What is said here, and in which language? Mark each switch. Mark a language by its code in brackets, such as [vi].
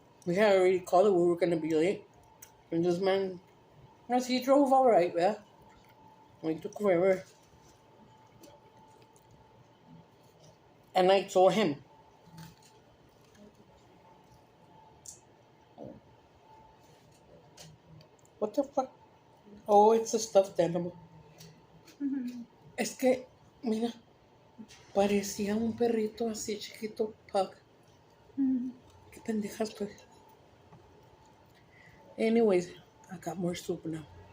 [en] We had already called it, we were going to be late. And this man, yes, he drove all right, yeah. We took forever. And I told him, what the fuck? Oh, it's a stuffed animal. Mm-hmm. [es] Es que, mira, parecía un perrito así chiquito, pug. Mm-hmm. Qué pendeja estoy. [en] Anyways, I got more soup now.